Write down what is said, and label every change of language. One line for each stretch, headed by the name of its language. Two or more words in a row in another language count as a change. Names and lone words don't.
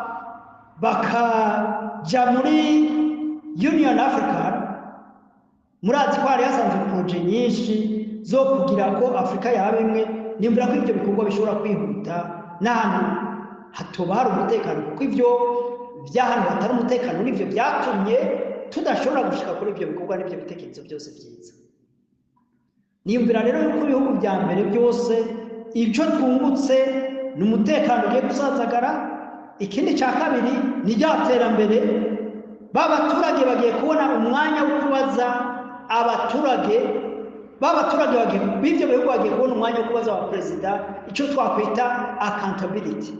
Rundi: bakaja muri Union African, murazi ko hari hasanzwe proje nyinshi zo kugira ko Afrika yaba imwe. Nimvira ko ibyo bikorwa bishobora kwihuta n'ahantu hatoba hari umutekano, kuko ibyo by'ahantu hatari umutekano nivyo byatumye tudashobora gushika kuri ibyo bikorwa n'ibyo bitekerezo byose byiza. Niyumvira rero yuko ibihugu bya mbere byose icyo twungutse ni umutekano ugiye gusazagara. Ikindi cya kabiri ni rya terambere. Babaturage bagiye kubona umwanya wo kubaza abaturage, b'ibyo bihugu bagiye kubona umwanya wo kubaza aba perezida icyo twakwita accountability.